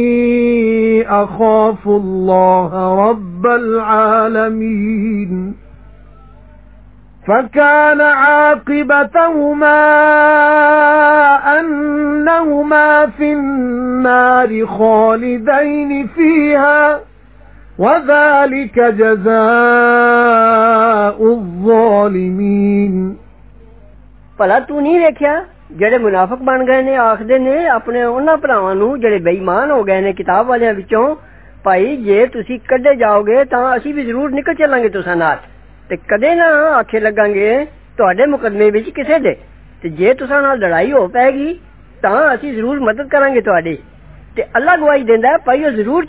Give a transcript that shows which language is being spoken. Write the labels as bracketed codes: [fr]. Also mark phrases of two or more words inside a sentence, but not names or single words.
[ar] أخاف الله رب العالمين فكان عاقبتهما أنهما في النار خالدين فيها وذلك جزاء الظالمين [pa] ਭਲਾ ਤੂੰ ਨਹੀਂ ਵੇਖਿਆ ਜਿਹੜੇ ਮੁਨਾਫਿਕ ਬਣ ਗਏ ਨੇ ਆਖਦੇ ਨੇ ਆਪਣੇ ਉਹਨਾਂ ਭਰਾਵਾਂ ਨੂੰ ਜਿਹੜੇ ਬੇਈਮਾਨ ਹੋ ਗਏ ਨੇ ਕਿਤਾਬ ਵਾਲਿਆਂ ਵਿੱਚੋਂ ਭਾਈ ਜੇ ਤੁਸੀਂ ਕੱਢੇ ਜਾਓਗੇ ਤਾਂ ਅਸੀਂ ਵੀ ਜ਼ਰੂਰ ਨਿਕਲ ਚੱਲਾਂਗੇ ਤੁਸਾਂ ਨਾਲ ਤੇ ਕਦੇ ਨਾ ਆਖੇ ਲੱਗਾਂਗੇ ਤੁਹਾਡੇ ਮੁਕੱਦਮੇ ਵਿੱਚ ਕਿਸੇ ਦੇ ਤੇ ਜੇ ਤੁਸਾਂ ਨਾਲ ਲੜਾਈ ਹੋ ਪੈਗੀ ਤਾਂ ਅਸੀਂ ਜ਼ਰੂਰ ਮਦਦ ਕਰਾਂਗੇ ਤੁਹਾਡੀ ਤੇ ਅੱਲਾ ਗਵਾਹੀ ਦਿੰਦਾ ਭਾਈ ਉਹ ਜ਼ਰੂਰ